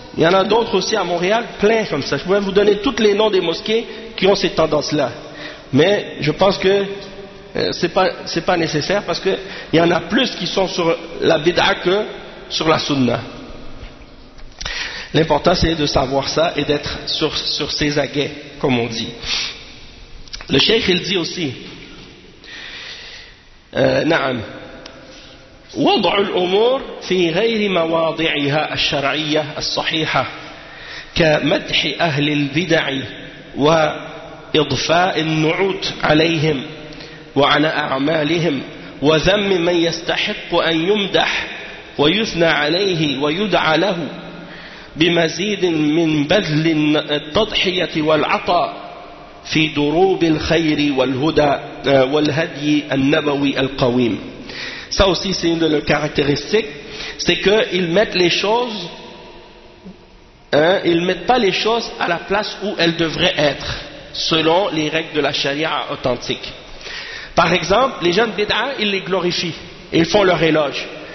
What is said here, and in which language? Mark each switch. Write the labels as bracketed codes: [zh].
[fr] Il y en a d'autres aussi à Montréal, plein comme ça. Je pourrais vous donner tous les noms des mosquées qui ont ces tendances-là. Mais je pense que c'est pas nécessaire parce qu'il y en a plus qui sont sur la bid'ah que sur la sunnah. L'important, c'est de savoir ça et d'être sur ses aguets, comme on dit. Le cheikh, il dit aussi, [ar] na'am, وَضْعُ الْأُمُورِ فِي غَيْرِ مَوَاضِعِهَا الشَّرْعِيَّةِ الصَّحِيحَةِ كَمَدْحِ أَهْلِ الْبِدَعِ وَإِضْفَاءِ النُّعُوتِ عَلَيْهِمْ وَعَلَى أَعْمَالِهِمْ وَذَمِّ مَنْ يَسْتَحِقُّ أَنْ يُمْدَحُ وَيُثْنَى عَلَيْهِ وَيُدْعَى لَهُ بمزيد من بذل التضحية والعطاء في دروب الخير والهدى والهدي النبوي القويم. [fr] Ça aussi, c'est une de leurs caractéristiques, c'est qu'ils mettent les choses, hein, ils mettent pas les choses à la place où elles devraient être, selon les règles de la charia authentique. Par exemple, les gens de bid'ah, ils les glorifient, ils font leur éloge.